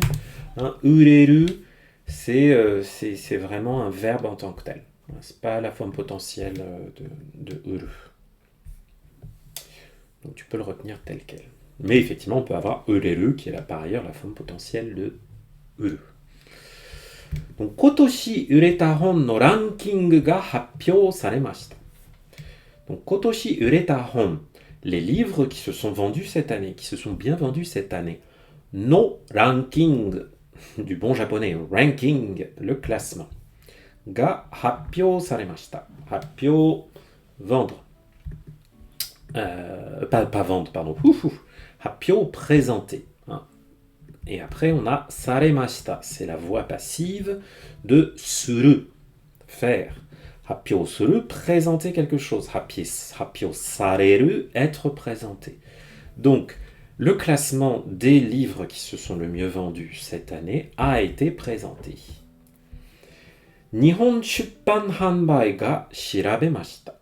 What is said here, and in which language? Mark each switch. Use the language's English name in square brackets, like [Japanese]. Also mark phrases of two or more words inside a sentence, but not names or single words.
[French] Hein, ureru, c'est vraiment un verbe en tant que tel. C'est pas la forme potentielle de uru. Donc tu peux le retenir tel quel. Mais effectivement, on peut avoir ureru, qui est là par ailleurs la forme potentielle de uru. Donc, [Japanese] 今年売れた本のランキングが発表されました. Donc, 今年売れた本, [French] les livres qui se sont vendus cette année, qui se sont bien vendus cette année. [Japanese] のランキング, [French] du bon japonais, ranking, le classement. [Japanese] が発表されました. [French] Happyou, vendre. Pas vendre, pardon. Happyou, présenter. Hein. Et après, on a saremashita, c'est la voix passive de suru, faire. [Japanese] 発表する, [French] présenter quelque chose. [Japanese] 発表される, [French] être présenté. Donc, le classement des livres qui se sont le mieux vendus cette année a été présenté. [Japanese] 日本出版販売が調べました.